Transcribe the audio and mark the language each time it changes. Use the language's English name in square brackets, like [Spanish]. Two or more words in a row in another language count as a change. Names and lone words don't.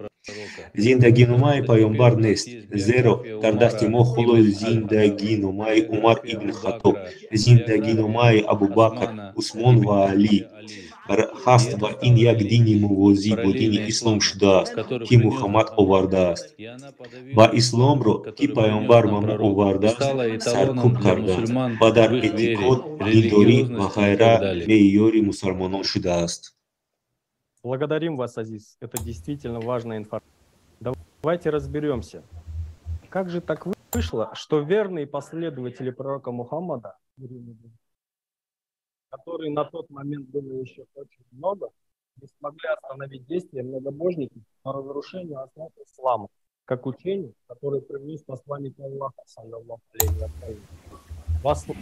[Tajik] Зиндагиномаи Пайғамбар нест, зеро дар дасти мо холо зиндагиномаи Умар ибн Хаттоб, зиндагиномаи Абубакр, Усмон ва Алӣ ҳаст ва ин як дини мувозӣ бо дини ислом шудааст, ки Муҳаммад овардааст. Ва исломро, ки Пайғамбар ба мо овардааст, саркӯб кардааст ва дар эътиқод, диндорӣ ва ғайра меъёри мусулмонон шудааст. [Russian] Благодарим вас, Азиз. Это действительно важная информация. Давайте разберемся. Как же так вышло, что верные последователи пророка Мухаммада, которые на тот момент было еще очень много, не смогли остановить действия многобожников по разрушению основ ислама, как учение, которое принес посланник Аллаха, [Arabic] صلى الله عليه وسلم.